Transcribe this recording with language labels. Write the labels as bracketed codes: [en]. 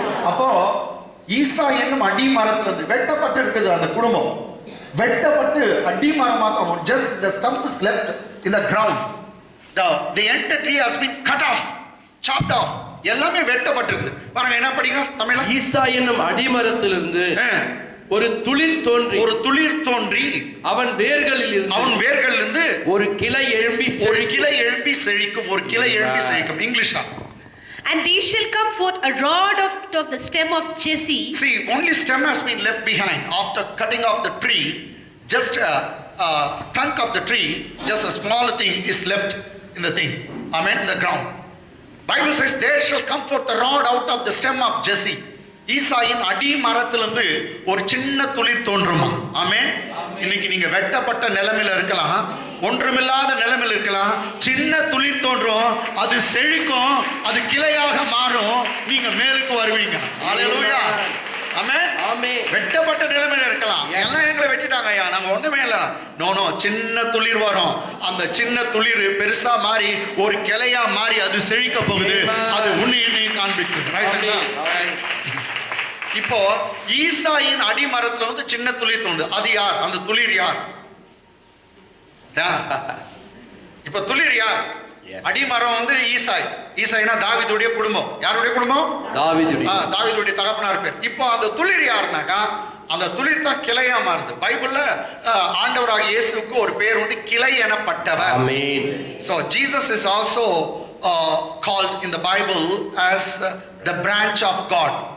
[ta] அப்போ ஈசா என்னும் அடிமரத்திலிருந்து வெட்டப்பட்டு இருக்குது அந்த குடும்பம். வெட்டப்பட்டு அடிமரம் மாத்திரம், [en] just the stump is left in the ground. The entire tree has been cut off, chopped off. [ta] எல்லாமே வெட்டப்பட்டிருக்கு. பாருங்க என்ன படிங்க தமிழ்ல. ஈசா என்னும் அடிமரத்திலிருந்து ஒரு துளிர் தோன்றி அவன் வேர்களில் இருந்து ஒரு கிளை எழும்பி செழிக்கும். இங்கிலீஷ்ல. [en] And there shall come forth a rod out of the stem of Jesse. See, only stem has been left behind after cutting off the tree. Just a trunk of the tree, just a small thing is left in the thing. Amen. In the ground. Bible says there shall come forth a rod out of the stem of Jesse. [ta] ஈசாயின் அடிமரத்திலிருந்து ஒரு சின்ன துளிர் தோன்றுமா. ஆமென். இன்னைக்கு நீங்க வெட்டப்பட்ட நிலைமையில இருக்கலாம், ஒன்றுமில்லாத நிலைமையில இருக்கலாம். சின்ன துளிர் தோன்றும், அது செழிக்கும், அது கிளையாக மாறும், நீங்க மேலுக்கு வருவீங்க. ஹல்லேலூயா. ஆமென். ஆமென். வெட்டப்பட்ட நிலைமையில இருக்கலாம். எல்லாம் எங்களை வெட்டிட்டாங்க ஐயா, நாங்க ஒண்ணுமே இல்ல. நோ, சின்ன துளிர் வரும். அந்த சின்ன துளிர் பெருசா மாறி ஒரு கிளையா மாறி அது செழிக்க போகுது. அது உன்னையும் காண்பிக்கும். ரைட்டுங்களா? இப்போ ஈசாயின் அடிமரத்துல வந்து சின்ன துளிர் தோன்று. அது யார்? அந்த துளிர் யார்? இப்ப துளிர் யார்? அடிமரம் வந்து ஈசாய்னா தாவீதுடைய குடும்பம். யாருடைய குடும்பம்? தாவீதுடைய தகப்பனார் பேர். இப்போ அந்த துளிர் யாருனாக்கா, அந்த துளிர் தான் கிளையா மாறுது. பைபிள்ல ஆண்டவராகிய இயேசுவுக்கு ஒரு பேர் உண்டு, கிளை எனப்பட்டவர். ஆமென். [en] So Jesus is also called in the Bible as the branch of God.